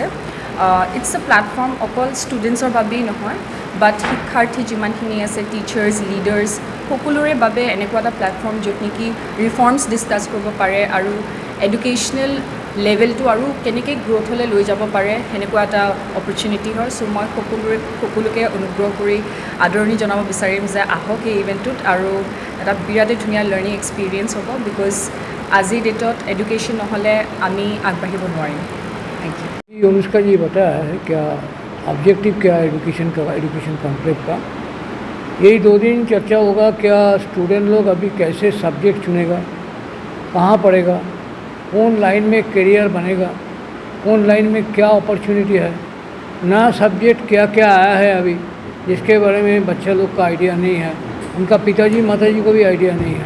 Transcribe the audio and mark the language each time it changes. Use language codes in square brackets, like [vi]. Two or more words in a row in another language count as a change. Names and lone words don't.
[en] It's a platform [as] অকল ষ্টুডেণ্টছৰ বাবেই নহয়, বাট শিক্ষাৰ্থী যিমানখিনি আছে, [en] teachers, leaders, [as] সকলোৰে বাবে এনেকুৱা এটা প্লেটফৰ্ম য'ত নেকি [en] reforms discuss [as] কৰিব পাৰে আৰু [en] educational levelটো [as] আৰু কেনেকৈ গ্ৰ'থলৈ লৈ যাব পাৰে, সেনেকুৱা এটা অপৰচুনিটি হয়। চ' মই সকলোকে অনুগ্ৰহ কৰি আদৰণি জনাব বিচাৰিম যে আহক এই ইভেণ্টটোত, আৰু এটা বিৰাটেই ধুনীয়া [en] learning experience [as] হ'ব। বিকজ আজিৰ ডেটত এডুকেশ্যন নহ'লে আমি আগবাঢ়িব নোৱাৰিম। [en] thank you. [hi] अनुष्का जी बताया है क्या ऑब्जेक्टिव क्या है [en] education conclave [hi] का। यही 2 दिन चर्चा होगा, क्या स्टूडेंट लोग अभी कैसे सब्जेक्ट चुनेगा, कहाँ पढ़ेगा, कौन लाइन में करियर बनेगा, कौन लाइन में क्या अपॉर्चुनिटी है, नया सब्जेक्ट क्या क्या आया है अभी जिसके बारे में बच्चा लोग का आइडिया नहीं है, उनका पिताजी माताजी को भी आइडिया नहीं है।